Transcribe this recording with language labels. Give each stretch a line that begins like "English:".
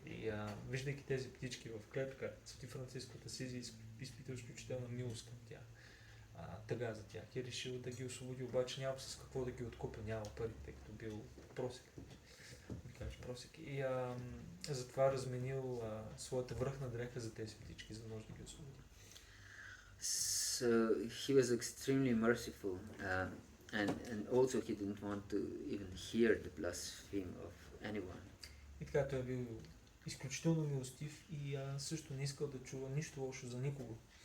Bulgarian: И виждайки тези птички в клетка, Свети Франциско от Асизи изпитал изключителна милост към тях, тъга за тях. И решил да ги освободи, обаче няма с какво да ги откупя, няма пари, тъй като бил просек. И затова разменил своята връхна дреха за тези птички, за да може да ги освободи.
English: So he was extremely merciful. And also he didn't want to even hear the blasphemy of anyone.
Bulgarian: И така той е бил изключително милостив и също не искал да чува нищо лошо за никого.